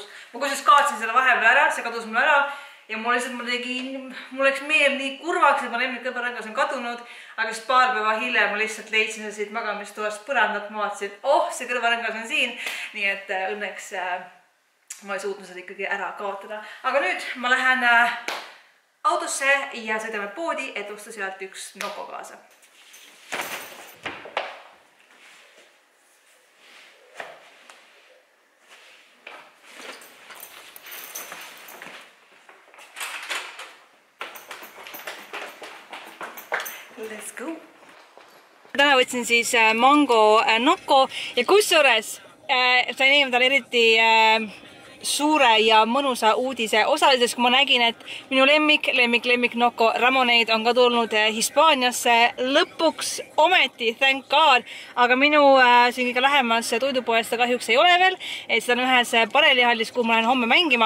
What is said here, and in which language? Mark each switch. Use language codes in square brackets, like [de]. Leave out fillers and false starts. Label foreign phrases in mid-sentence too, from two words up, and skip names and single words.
[et] Ma kusjuures kaotsin selle vahepeal ära, see kadus mul ära ja mul läks meel nii kurvaks, et ma lemmikkõrvarõngas on kadunud, aga just paar päeva hiljem ma lihtsalt leidsin seda siit magamistoast põrandalt, ma vaatasin, et oh, see kõrvarõngas on siin, nii et õnneks ma ei suutnud seda ikkagi ära kaotada. Aga nüüd ma lähen autosse ja sõidame poodi, et osta sealt üks Nocco kaasa. [en] Let's go! [et] Täna võtsin siis mango Nocco ja kusjuures sain eelmine eriti suure ja mõnusa uudise osaliseks, kui ma nägin, et minu lemmik Nocco Ramoneid on ka tulnud Hispaaniasse lõpuks ometi, [en] thank God, [et] aga minu siin kõige lähemas toidupoest kahjuks ei ole veel, et seda on ühes parelihallis, kuhu ma lähen homme mängima.